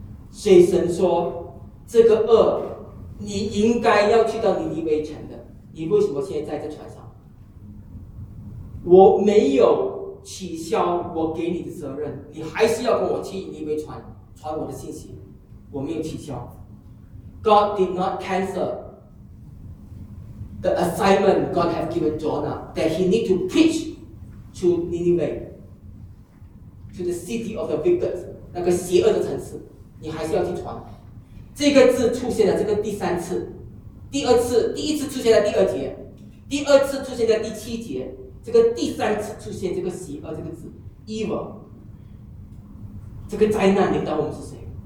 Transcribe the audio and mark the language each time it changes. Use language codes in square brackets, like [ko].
[zh] 所以神说这个恶你应该要去到尼尼微城的，你为什么现在在这船上？我没有取消我给你的责任，你还是要跟我去尼微传我的信息，我没有取消。 [en] God did not cancelThe assignment God has given Jonah that he need to preach to Nineveh, to the city of the wicked, [zh] 那个邪恶的城市，你还是要去传。这个字出现了，这个第三次，第二次，第一次出现在第二节，第二次出现在第七节，这个第三次出现这个邪恶这个字 evil， 这个灾难临到我们是谁？